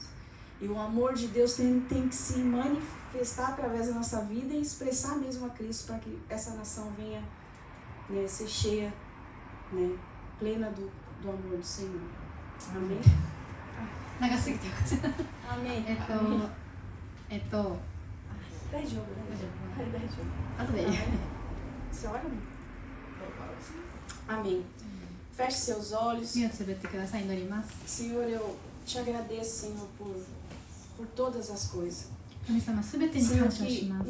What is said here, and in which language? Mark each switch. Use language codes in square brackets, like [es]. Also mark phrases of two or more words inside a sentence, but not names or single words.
[pt] E o amor de Deus tem que se manifestar através da nossa vida e expressar mesmo a Cristo para que essa nação venha, né, ser cheia, né, plena do amor do Senhor. Amém? Amém. [ja] 大丈夫。後で。 [pt] Você olha? Amém. Feche seus olhos. [ja] 目をつぶってください。祈ります。 [pt] Senhor, eu te agradeço, Senhor, por todas as coisas. [ja] 神様すべてに感謝します。